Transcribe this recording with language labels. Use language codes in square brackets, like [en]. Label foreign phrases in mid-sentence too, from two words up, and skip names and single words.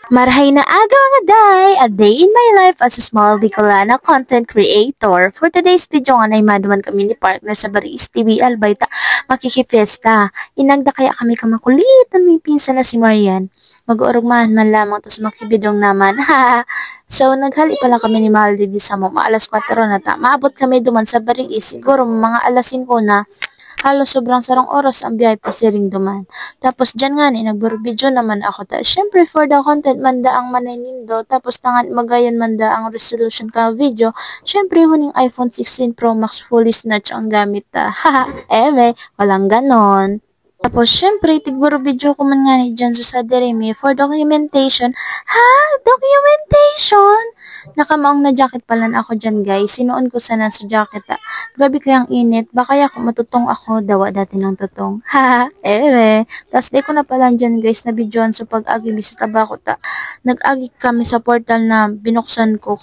[bik] Marhay na aga mga day! [en] A day in my life as a small Bicolana content creator. For today's video [bik] nga na imaduman kami ni partner sa Baris TV Albayta makikifiesta. Inagda kaya kami kamakulitan may pinsan na si Marian. Mag-uurugmahan man lamang tos makibidong naman. So naghali pa lang kami ni Maldi di sa mo. Alas 4 na ta. Maabot kami duman sa Baris. Siguro mga alas 5 na. Halos sobrang sarang oras ang biyahe pa si ring duman. Tapos dyan nga ni, nagburo-video naman ako. Syempre [en] for the content [bik] manda ang maninindo. Tapos tangan magayon manda ang resolution ka video. Syempre huning iPhone 16 Pro Max [en] fully snatch [bik] ang gamit ta. [tl] Haha, walang ganon. [bik] Tapos, syempre, tigburo video ko man nga ni dyan sa Deremi [en] for documentation. [bik] Ha? Documentation? Nakamaong na jacket pala na ako dyan, guys. Sinuon ko sana sa jacket, Grabe kayang init. Baka ako matutong ako. Dawa dati ng tutong. Ha? Tapos, di ko na pala dyan, guys, na videoan sa pag-agi sa tabako, Nag-agi kami sa portal na binuksan ko.